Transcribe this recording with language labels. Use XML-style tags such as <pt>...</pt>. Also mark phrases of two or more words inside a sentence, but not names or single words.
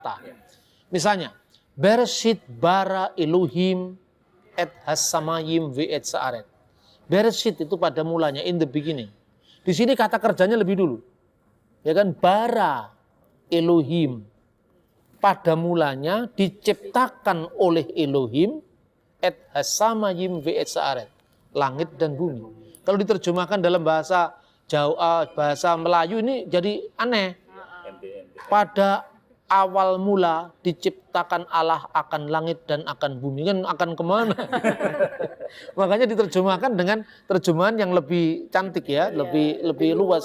<id>Misalnya,</id> <he>בראשית ברא אלהים את השמים ואת הארץ.</he> <id>Bereshit itu pada mulanya,</id> <en>in the beginning.</en> <id>Di sini kata kerjanya lebih dulu. Ya kan,</id> <he>ברא אלהים.</he> <id>Pada mulanya diciptakan oleh Elohim</id> <he>את השמים ואת הארץ.</he> <id>Langit dan bumi. Kalau diterjemahkan dalam bahasa Jawa, bahasa Melayu ini jadi aneh. Pada awal mula diciptakan Allah akan langit dan akan bumi. Kan akan kemana? Makanya diterjemahkan dengan terjemahan yang lebih cantik ya, lebih luas.</id>